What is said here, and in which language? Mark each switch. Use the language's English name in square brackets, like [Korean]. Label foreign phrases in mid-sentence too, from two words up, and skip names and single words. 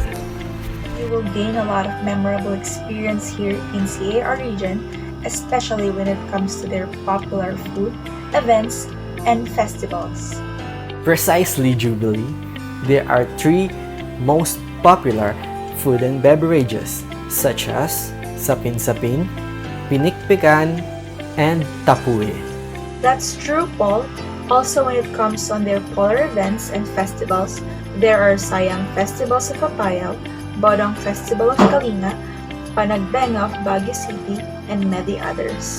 [English] You will gain a lot of memorable experience here in CAR region, especially when it comes to their popular food, events, and festivals. Precisely, Jubilee. There are 3 most popular food and beverages such as sapin-sapin, pinikpikan, and tapuye. That's true, Paul. Also, when it comes on their polar events and festivals, there are Sayang Festivals of Apayao, Bodong Festival of Kalinga, Panagbenga of Baguio City, and many others.